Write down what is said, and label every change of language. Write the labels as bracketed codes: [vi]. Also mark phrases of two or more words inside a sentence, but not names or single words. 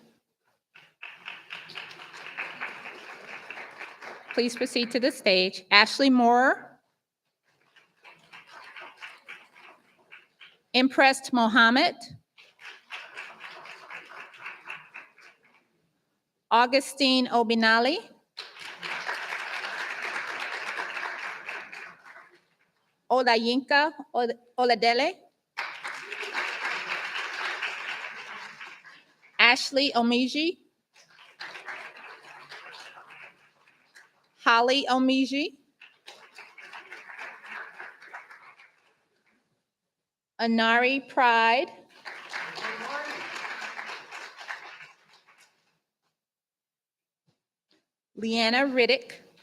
[en] Please proceed to the stage. Ashley Moore. Impressed Mohammed. Augustine Obinali. Olayinka Oladele. Ashley Omiji. Holly Omiji. Anari Pride. Leanna Riddick.